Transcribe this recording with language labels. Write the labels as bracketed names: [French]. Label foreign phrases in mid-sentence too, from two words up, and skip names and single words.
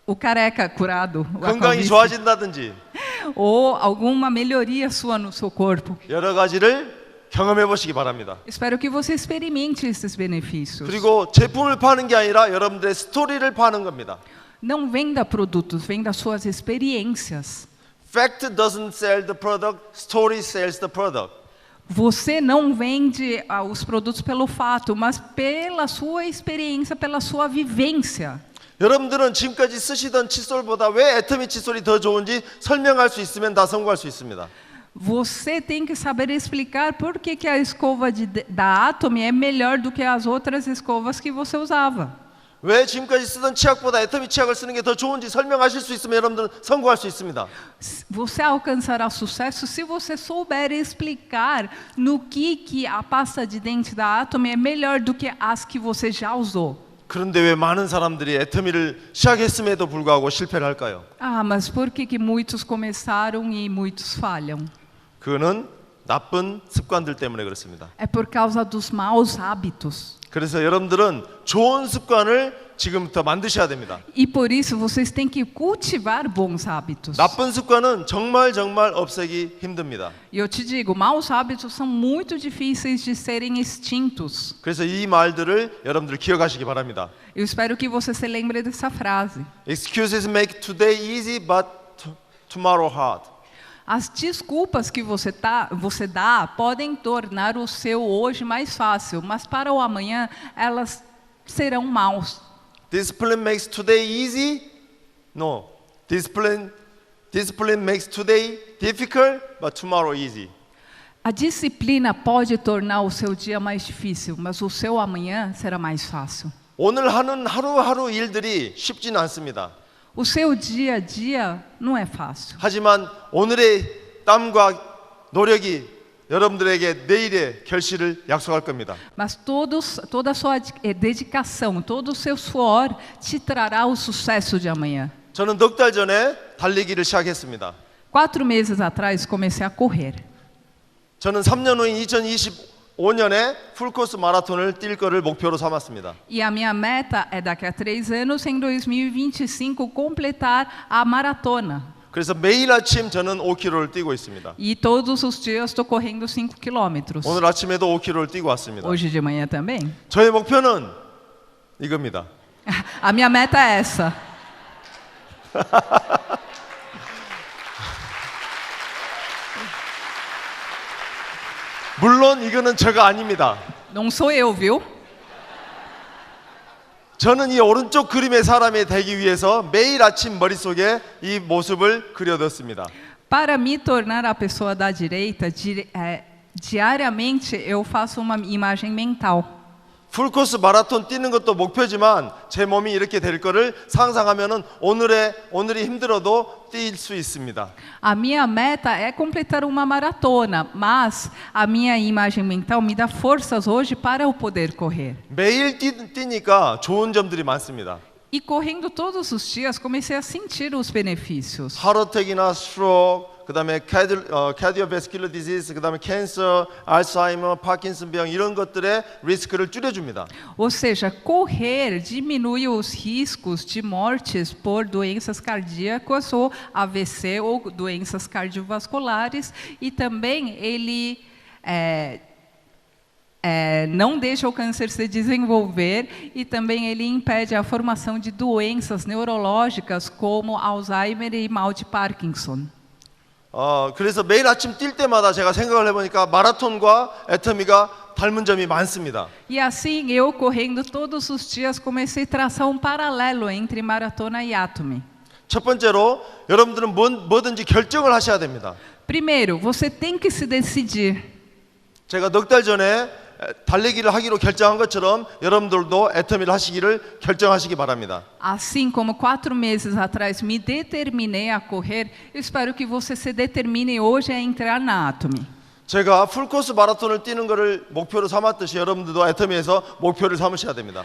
[Portuguese] o careca curado, a [Korean] 건강이 [Portuguese] calvície, [Korean] 좋아진다든지 [Portuguese] ou alguma melhoria sua no seu corpo. [Korean] 여러 가지를 경험해 보시기 바랍니다. [Portuguese] Espero que você experimente esses benefícios. [Korean] 그리고 제품을 파는 게 아니라 여러분들의 스토리를 파는 겁니다. [Portuguese] Não venda produtos, venda suas experiências. [English] Fact doesn't sell the product, story sells the product. [Portuguese] Você não vende os produtos pelo fato, mas pela sua experiência, pela sua vivência. [Korean] 여러분들은 지금까지 쓰시던 칫솔보다 왜 애터미 칫솔이 더 좋은지 설명할 수 있으면 다 성공할 수 있습니다. [Portuguese] Você tem que saber explicar por que a escova da Atomy é melhor do que as outras escovas que você usava. [Korean] 왜 지금까지 쓰던 치약보다 애터미 치약을 쓰는 게 더 좋은지 설명하실 수 있으면 여러분들은 성공할 수 있습니다. [Portuguese] Você alcançará sucesso se você souber explicar no que a pasta de dente da Atomy é melhor do que as que você já usou. [Korean] 그런데 왜 많은 사람들이 애터미를 시작했음에도 불구하고 실패를 할까요? [Portuguese] Ah, mas por que muitos começaram e muitos falham? [Korean] 그거는 나쁜 습관들 때문에 그렇습니다. [Portuguese] É por causa dos maus hábitos. [Korean] 그래서 여러분들은 좋은 습관을 지금부터 만드셔야 됩니다. [Portuguese] E por isso vocês têm que cultivar bons hábitos. [Korean] 나쁜 습관은 정말 없애기 힘듭니다. [Portuguese] E eu te digo, maus hábitos são muito difíceis de serem extintos. [Korean] 그래서 이 말들을 여러분들 기억하시기 바랍니다. [Portuguese] Eu espero que você se lembre dessa frase. [English] Excuses make today easy but tomorrow hard. [Portuguese] As desculpas que você dá podem tornar o seu hoje mais fácil, mas para o amanhã elas serão maus. [English] Discipline makes today easy? No. Discipline makes today difficult but tomorrow easy. [Portuguese] A disciplina pode tornar o seu dia mais difícil, mas o seu amanhã será mais fácil. [Korean] 오늘 하는 하루하루 일들이 쉽지는 않습니다. [Portuguese] O seu dia a dia não é fácil. [Korean] 하지만 오늘의 땀과 노력이 여러분들에게 내일의 결실을 약속할 겁니다. [Portuguese] Mas toda a sua dedicação, todo o seu suor te trará o sucesso de amanhã. [Korean] 저는 넉 달 전에 달리기를 시작했습니다. [Portuguese] 4 meses atrás comecei a correr. [Korean] 저는 3년 후인 2025년에 풀코스 마라톤을 뛸 거를 목표로 삼았습니다. [Portuguese] E a minha meta é daqui a 3 anos, em 2025, completar a maratona. [Korean] 그래서 매일 아침 저는 5km를 뛰고 있습니다. [Portuguese] E todos os dias estou correndo 5 quilômetros. [Korean] 오늘 아침에도 5km를 뛰고 왔습니다. [Portuguese] Hoje de manhã também. [Korean] 저의 목표는 이겁니다. [Portuguese] A minha meta é essa. [Korean] 물론 이거는 제가 아닙니다. [Portuguese] Não sou eu, viu? [Korean] 저는 이 오른쪽 그림의 사람이 되기 위해서 매일 아침 머릿속에 이 모습을 그려뒀습니다. [Portuguese] Para me tornar a pessoa da direita, diariamente eu faço uma imagem mental. [Korean] 풀코스 마라톤 뛰는 것도 목표지만 제 몸이 이렇게 될 거를 상상하면은 오늘이 힘들어도 뛸 수 있습니다. [Portuguese] A minha meta é completar uma maratona, mas a minha imagem mental me dá forças hoje para eu poder correr. [Korean] 매일 뛰니까 좋은 점들이 많습니다. [Portuguese] E correndo todos os dias, comecei a sentir os benefícios. [Korean] 하트어택이나 스트로크, 그다음에 [English] cardiovascular disease, [Korean] 그다음에 캔서, 알츠하이머, 파킨슨병 이런 것들의 리스크를 줄여줍니다. [Portuguese] Ou seja, correr diminui os riscos de mortes por doenças cardíacas ou AVC ou doenças cardiovasculares e também ele não deixa o câncer se desenvolver e também ele impede a formação de doenças neurológicas como Alzheimer e mal de Parkinson. [Korean] 그래서 매일 아침 뛸 때마다 제가 생각을 해보니까 마라톤과 애터미가 닮은 점이 많습니다. [Portuguese] E assim eu correndo todos os dias comecei a traçar um paralelo entre maratona e Atomy. [Korean] 첫 번째로 여러분들은 뭐든지 결정을 하셔야 됩니다. [Portuguese] Primeiro, você tem que se decidir. [Korean] 제가 넉 달 전에 달리기를 하기로 결정한 것처럼 여러분들도 애터미를 하시기를 결정하시기 바랍니다. [Portuguese] Assim como 4 meses atrás me determinei a correr, eu espero que você se determine hoje a entrar na Atomy. [Korean] 제가 풀코스 마라톤을 뛰는 것을 목표로 삼았듯이 여러분들도 애터미에서 목표를 삼으셔야 됩니다.